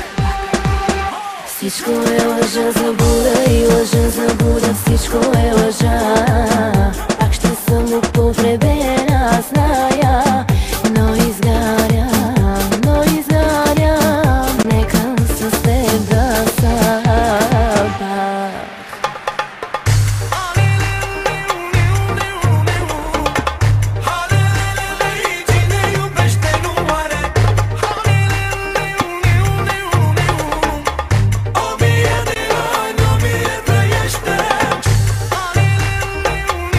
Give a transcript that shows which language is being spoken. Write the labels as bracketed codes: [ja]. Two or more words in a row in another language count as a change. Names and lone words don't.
[bg] Всичко е лъжа, заблуда и лъжа, заблуда. Всичко е лъжа. Пак ще съм употребена, зная, но изгарям, но изгарям. Нека с теб да съм пак. [ro] Ti ne iubește nu moare. 1000 de ani, 1000 trăiește.